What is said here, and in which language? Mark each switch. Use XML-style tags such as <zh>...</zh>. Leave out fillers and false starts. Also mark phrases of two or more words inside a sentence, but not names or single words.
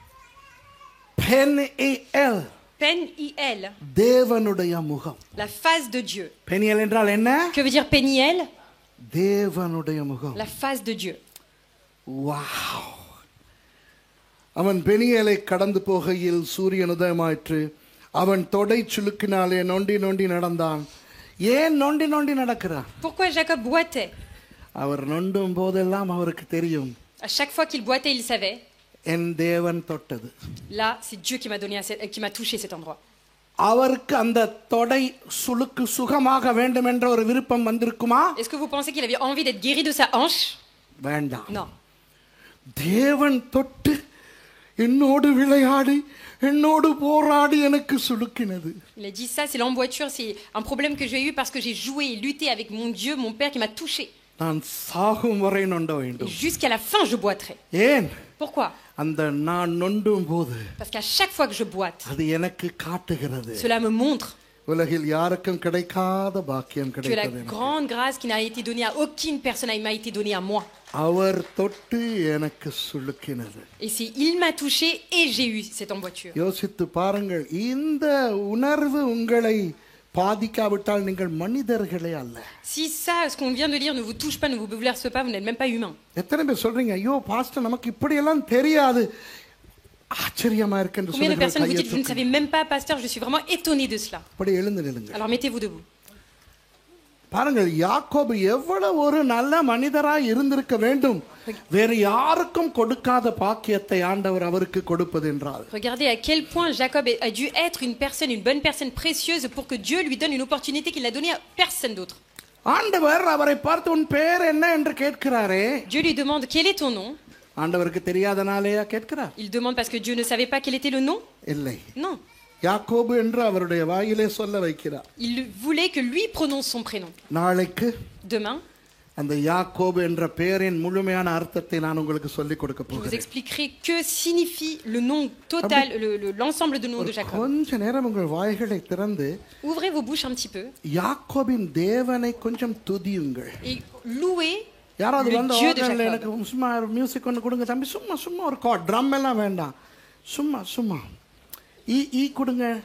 <ta>பெனியேல். Peniel. தேவனுடைய முகம்.</ta> <fr>La face de Dieu.</fr> <ta>பெனியேல் என்றால் என்ன?</ta> <fr>Que veut dire Peniel?</fr> <ta>தேவனுடைய முகம்.</ta> <fr>La face de Dieu.</fr> <ta>வாவ். அவன் பெனியேலை கடந்து போகையில் சூரியன் உதயமாயிற்று. அவன் தொடை சுளுக்கினாலே நொண்டி நொண்டி நடந்தான். ஏன் நொண்டி நொண்டி நடக்கிறான்?</ta> <fr>Pourquoi Jacob boitait?</fr> <ta>அவர் நொண்டும் போதெல்லாம் அவருக்கு தெரியும்.</ta> <fr>À chaque fois qu'il boitait, il savait.</fr> <ta>என் தேவன் தொட்டது.</ta> <fr>Là, c'est Dieu qui m'a donné, qui m'a touché cet endroit.</fr> <ta>அவருக்கு அந்த தொடை சுளுக்கு சுகமாக வேண்டும் என்ற ஒரு விருப்பம் வந்திருக்குமா?</ta> <fr>Est-ce que vous pensez qu'il avait envie d'être guéri de sa hanche?</fr> <ta>வேண்டாம்.</ta> <fr>Non.</fr> <ta>தேவன் தொட்டு என்னோடு விளையாடி என்னோடு போராடி எனக்கு சுளுக்கினது.</ta> <fr>Il a dit ça, c'est l'emboîture, c'est un problème que j'ai eu parce que j'ai joué et lutté avec mon Dieu, mon Père qui m'a touché.</fr> <ta>நான் சாகும் வரை நொண்ட</ta> <fr>Et</fr> <ta>வேண்டும்.</ta> <fr>jusqu'à la fin, je boiterai.</fr> <ta>ஏன்?</ta> <fr>Pourquoi?</fr> <ta>அந்த நான் நொண்டும் போது</ta> <fr>Parce qu'à chaque fois que je boite,</fr> <ta>அது எனக்கு காட்டுகிறது</ta> <fr>cela me montre</fr> <ta>உலகில் யாருக்கும் கிடைக்காத பாக்கியம்</ta> <fr>que la</fr> <ta>கிடைத்தது எனக்கு.</ta> <fr>grande grâce qui n'a été donnée à aucune personne m'a été donnée à moi.</fr> <ta>அவர் தொட்டு எனக்கு சுளுக்கினது.</ta> <fr>Et c'est il m'a touché et j'ai eu cette emboîture.</fr> <ta>யோசித்து பாருங்கள், இந்த உணர்வு உங்களை பாதிக்காவிட்டால் நீங்கள் மனிதர்களே அல்ல.</ta> <fr>Si ça, ce qu'on vient de lire, ne vous touche pas, ne vous bouleverse pas, vous n'êtes même pas humain.</fr> <ta>எத்தனை பேர் சொல்றீங்க, ஐயோ பாஸ்டர் நமக்கு இப்படி எல்லாம் தெரியாது, ஆச்சரியமா இருக்கு என்று</ta> <fr>Combien de personnes vous dites, je ne</fr> <ta>சொல்லுங்க.</ta> <fr>savais même pas, pasteur, je suis vraiment étonné de cela.</fr> <ta>அப்படி எழுந்து நில்லுங்க.</ta> <fr>Alors mettez-vous debout.</fr> <ta>பாருங்கள், யாக்கோபு எவ்வளவு ஒரு நல்ல மனிதராய் இருந்திருக்க வேண்டும், வேறு யாருக்கும் கொடுக்காத பாக்கியத்தை ஆண்டவர் அவருக்கு கொடுப்பது என்றால்.</ta> <fr>Regardez à quel point Jacob a dû être une bonne personne précieuse pour que Dieu lui donne une opportunité qu'il n'a donnée à personne d'autre.</fr> <ta>ஆண்டவர் அவரை பார்த்து உன் பெயர் என்ன என்று கேட்கிறாரே.</ta> <fr>Dieu lui demande quel est ton nom.</fr> <ta>ஆண்டவருக்கு தெரியாதனாலேயா கேட்கிறார்?</ta> <fr>Il demande parce que Dieu ne savait pas quel était le nom.</fr> <ta>இல்லை,</ta> <fr>Non.</fr> <ta>யாக்கோபு என்று அவருடைய வாயிலே சொல்ல வைக்கிறார்.</ta> <fr>Il voulait que lui prononce son prénom.</fr> <ta>நாளைக்கு</ta> <fr>Demain,</fr> <ta>அந்த யாக்கோபு என்ற பெயரின் முழுமையான அர்த்தத்தை நான் உங்களுக்கு சொல்லிக் கொடுக்க</ta> <fr>je vous</fr> <ta>போகிறேன்.</ta> <fr>expliquerai que signifie le nom total, l'ensemble de nom de Jacob.</fr> <ta>கொஞ்ச நேரம் உங்கள் வாய்களை திறந்து</ta> <fr>Ouvrez vos bouches un petit peu</fr> <ta>யாக்கோபின் தேவனை கொஞ்சம் துதியுங்கள்.</ta> <fr>et louez</fr> <ta>யாராவது</ta> <fr>le</fr> <ta>வந்து</ta> <fr>Dieu de</fr> <ta>ஆர்கன்ல</ta> <fr>Jacob.</fr> <ta>எனக்கு சும்மா மியூசிக் ஒன்று கொடுங்க தம்பி, சும்மா சும்மா ஒரு</ta> <en>chord drum</en> <ta>எல்லாம் வேண்டாம், சும்மா சும்மா ஈ கொடுங்க.</ta>